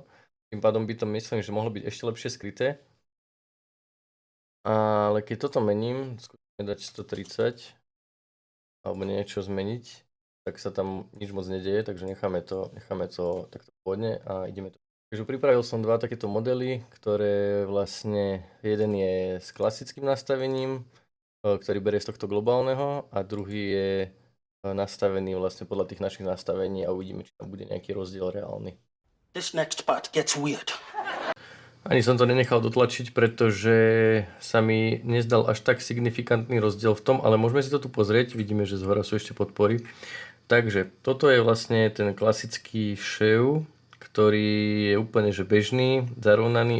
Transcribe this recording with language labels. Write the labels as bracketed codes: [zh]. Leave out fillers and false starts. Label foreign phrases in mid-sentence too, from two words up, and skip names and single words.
[sk] Tým pádom by to myslím, že mohlo byť ešte lepšie skryté. Ale keď toto mením, skúsime dať 130 alebo niečo zmeniť, tak sa tam nič moc nedieje, takže necháme to takto pôvodne a ideme to. Takže pripravil som dva takéto modely, ktoré vlastne, jeden je s klasickým nastavením, ktorý berie z tohto globálneho a druhý je nastavený vlastne podľa tých našich nastavení a uvidíme, či tam bude nejaký rozdiel reálny. [en] This next part gets weird. [sk] Ani som to nenechal dotlačiť, pretože sa mi nezdal až tak signifikantný rozdiel v tom, ale môžeme si to tu pozrieť, vidíme, že zhora sú ešte podpory. Takže toto je vlastne ten klasický šev, ktorý je úplne že bežný, zarovnaný.